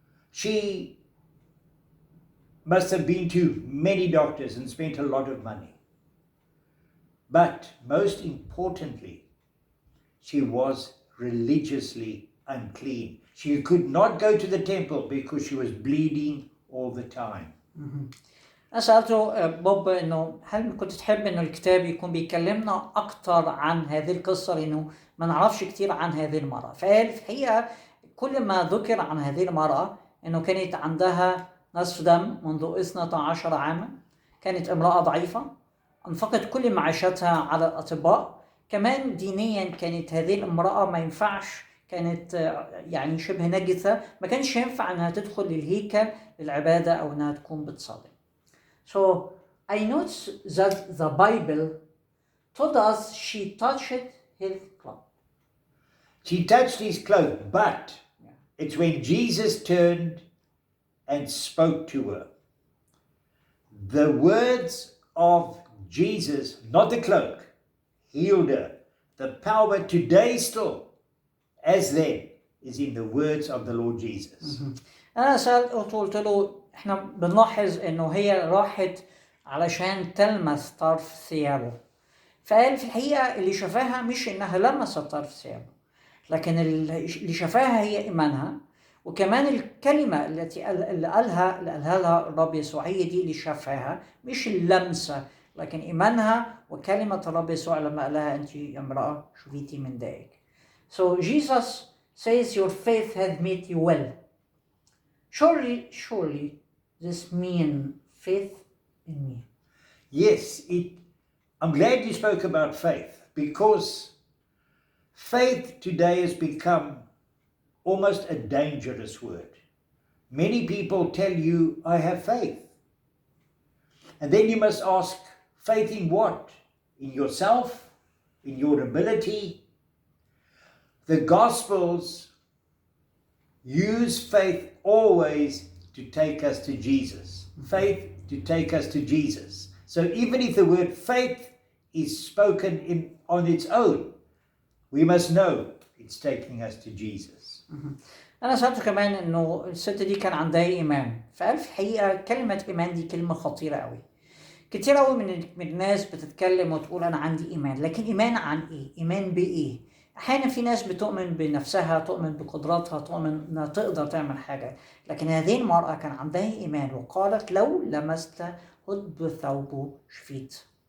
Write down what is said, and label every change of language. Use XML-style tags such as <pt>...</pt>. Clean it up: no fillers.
<en>She must have been to many doctors and spent a lot of money. But most importantly, she was religiously unclean. She could not go to the temple because she was bleeding all the time.</en> <ar>أنا سألته بوب إنه هل كنت تحب إنه الكتاب يكون بيكلمنا أكتر عن هذه القصة لأنه ما نعرفش كتير عن هذه المرأة. فقال في الحقيقة كل ما ذكر عن هذه المرأة إنه كانت عندها نزف دم منذ 12 عاما، كانت امرأة ضعيفة، أنفقت كل معاشاتها على الأطباء، كمان دينيا كانت هذه الامرأة ما ينفعش، كانت يعني شبه نجسة، ما كانش ينفع إنها تدخل للهيكل للعبادة أو إنها تكون بتصلي.</ar> <en>So I noticed that the Bible told us she touched his cloak. She touched his cloak, but it's when Jesus turned and spoke to her. The words of Jesus, not the cloak, healed her. The power today still, as then, is in the words of the Lord Jesus.</en> <ar>أنا قلت له إحنا بنلاحظ إنه هي راحت علشان تلمس طرف ثيابه. فقال في الحقيقة اللي شفاها مش إنها لمست طرف ثيابه، لكن اللي شفاها هي إيمانها، وكمان الكلمة اللي قالها لها الرب يسوع هي دي اللي شفاها، مش اللمسة لكن إيمانها وكلمة الرب يسوع لما قالها أنت يا امرأة شفيتي من دائك.</ar> <en>So Jesus says your faith has made you well. Surely this means faith in me. Yes, I'm glad you spoke about faith, because faith today has become almost a dangerous word. Many people tell you, I have faith. And then you must ask, faith in what? In yourself? In your ability? The Gospels use faith always to take us to Jesus. Faith to take us to Jesus. So even if the word faith is spoken on its own, we must know it's taking us to Jesus.</en> <ar>أنا سألته كمان إنه الست دي كان عندها إيمان، فقال في الحقيقة كلمة إيمان دي كلمة خطيرة قوي. كتير قوي من الناس بتتكلم وتقول أنا عندي إيمان، لكن إيمان عن إيه؟ إيمان بإيه؟ أحيانا في ناس بتؤمن بنفسها، تؤمن بقدراتها، تؤمن إنها تقدر تعمل حاجة، لكن هذه المرأة كان عندها إيمان وقالت لو لمست هد ثوبه شفيت.</ar>